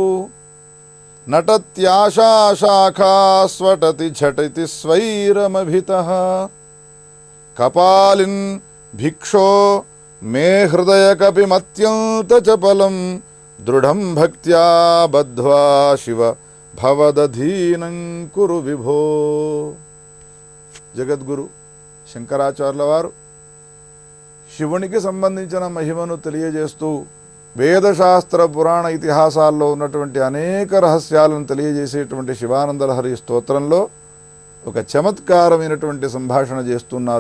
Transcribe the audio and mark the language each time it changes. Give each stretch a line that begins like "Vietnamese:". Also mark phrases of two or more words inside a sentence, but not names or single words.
Sanskrit: नटत्याशा शाखा स्वटति झटिति स्वैरमभितः कपालिन् भिक्षो मे हृदय कपिमत्यन्तचपलं दृढं भक्त्या बद्ध्वा शिव भवदधीनं कुरु विभो.
Telugu: జగద్గురు శంకరాచార్యుల వారు శివునికి సంబంధించిన మహిమను తెలియజేస్తూ వేదశాస్త్ర పురాణ ఇతిహాసాల్లో ఉన్నటువంటి అనేక రహస్యాలను తెలియజేసేటువంటి శివానందలహరి స్తోత్రంలో ఒక చమత్కారమైనటువంటి సంభాషణ చేస్తున్నారు.